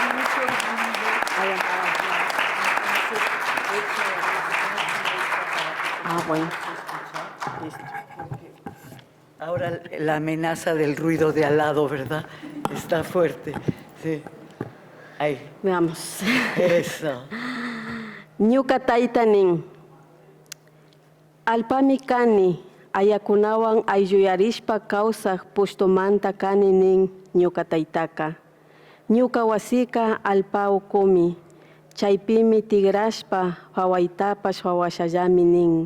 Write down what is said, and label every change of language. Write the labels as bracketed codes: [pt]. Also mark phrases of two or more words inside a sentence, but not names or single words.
[es] Bueno. Listo. Ahora la amenaza del ruido de al lado, ¿verdad? Está fuerte. Sí. Ahí. Veamos. Eso. [qu] Ñuka taytanin. Alpami kani, ayakunawan aylluyarishpa kawsaq pushtumanta kani nin ñuka taytaka. Ñuka wasika alpa ukumi, chaypimi tigrashpa hawaytapash hawashallami nin.